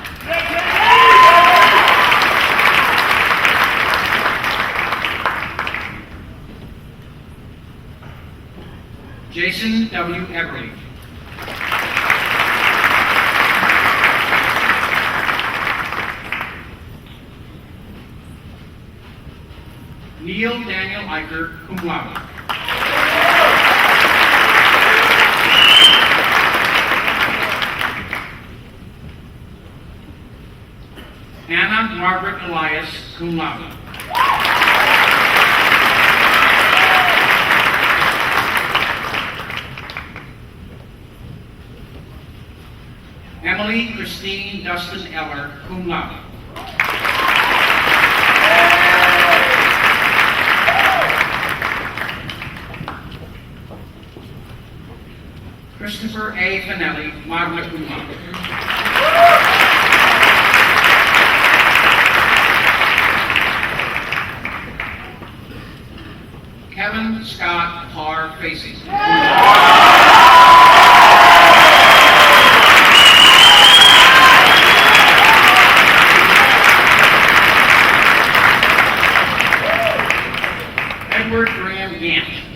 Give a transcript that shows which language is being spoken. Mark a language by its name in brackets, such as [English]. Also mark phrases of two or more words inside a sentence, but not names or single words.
[English] Jason W. Everly. Neil Daniel Eicher, [Latin] cum laude. [English] Anna Margaret Elias, [Latin] cum laude. [English] Emily Christine Dustin Eller, [Latin] cum laude. [English] Christopher A. Finelli, [Latin] magna cum laude. [English] Kevin Scott Parr Facey. Edward Graham Gant.